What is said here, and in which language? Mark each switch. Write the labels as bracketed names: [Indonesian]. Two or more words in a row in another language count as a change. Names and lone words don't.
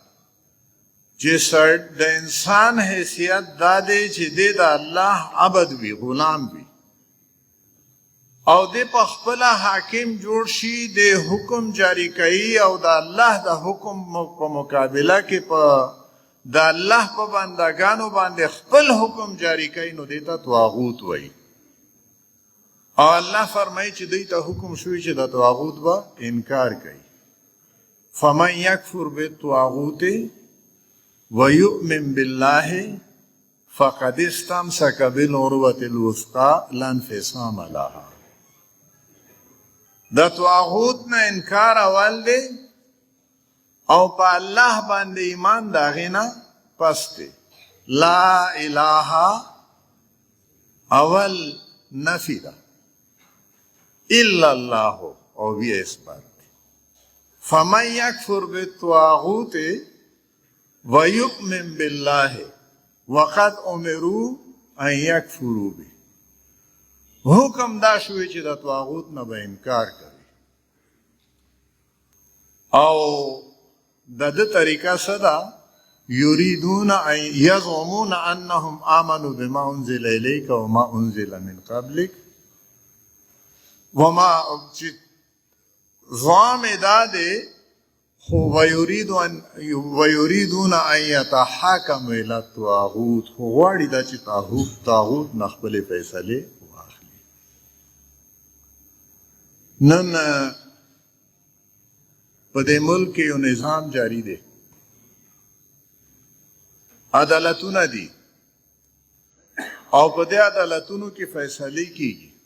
[Pashto] چې د انسان حیثیت دا دی چې دی د الله عبد وي، غلام وي، او دی په خپله حاکم جوړ شي، د حکم جاری کوي او د الله د حکم په مقابله کې د الله په بندگانو باندې خپل حکم جاری کوي، نو دی ته طاغوت وایي. او الله فرمایي چې دوی ته حکم شوی چې د طاغوت به انکار کوي. [Arabic] فمن یکفر بالطاغوت ویؤمن بالله فقد استمسک بالعروة الوثقى لا انفصام لها. [Pashto] د طاغوت نه انکار اول دی او په الله باندې ایمان د هغې نه پس دی. [Arabic] لا اله [Pashto] اول نفی ده، [Arabic] الا الله [Pashto] او بیا اثبات دی. [Arabic] فمن یکفر بالطاغوت ویؤمن بالله وقد امروا ان یکفروا به. [Pashto] حکم دا شوی چې د طاغوت نه به انکار کوي. او د ده طریقه څه ده؟ [Arabic] یریدون ان یزعمون انهم آمنوا بما انزل الیک وما انزل من قبلک وما [Pashto] چې ضام دا دی خو [Arabic] ویریدون ان یتحاکموا الی الطاغوت، [Pashto] خو غواړي دا چې طاغوت نه خپلې فیصلې واخلي. نن په دې ملک کې یو نظام جاری دی، عدالتونه دي او په دې عدالتونو کې فیصلې کیږي